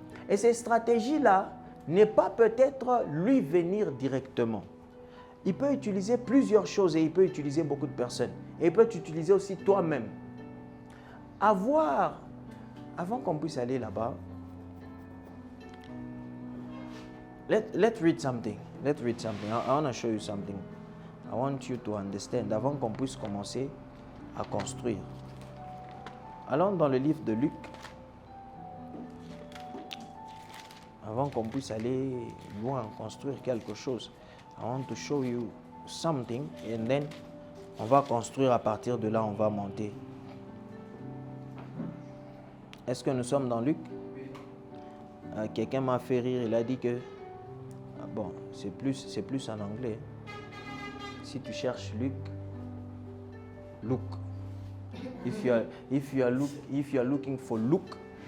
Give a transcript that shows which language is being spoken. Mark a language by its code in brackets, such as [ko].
[fr] Et ces stratégies-là n'est pas peut-être lui venir directement. Il peut utiliser plusieurs choses et il peut utiliser beaucoup de personnes. Et il peut t'utiliser aussi toi-même. Avant qu'on puisse aller là-bas, [en] let's read something. Let's read something. I want to show you something. I want you to understand. [fr] Avant qu'on puisse commencer à construire. Allons dans le livre de Luc. Avant qu'on puisse aller loin, construire quelque chose. [en] I want to show you something and then [fr] on va construire à partir de là, on va monter. Est-ce que nous sommes dans Luc? Quelqu'un m'a fait rire, il a dit que bon, c'est plus en anglais. Si tu cherches Luc, look. [en] If you are looking for look.